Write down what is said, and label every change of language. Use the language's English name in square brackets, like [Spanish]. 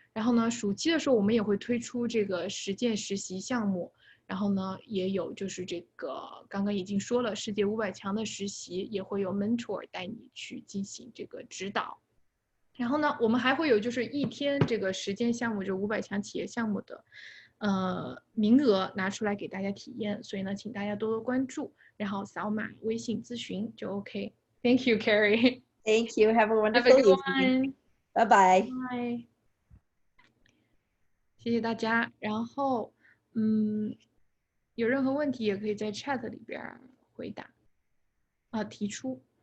[Chinese] 然后呢，暑期的时候我们也会推出这个实践实习项目，然后呢也有就是这个刚刚已经说了，世界500强的实习也会有 mentor 带你去进行这个指导。然后呢，我们还会有就是1天这个实践项目，就500强企业项目的名额拿出来给大家体验，所以呢，请大家多多关注，然后扫码微信咨询就 OK。 [English] Thank you, Keri. Thank you. Have a wonderful evening. [Chinese] 拜拜。拜，谢谢大家。然后，有任何问题也可以在 chat 里边回答提出。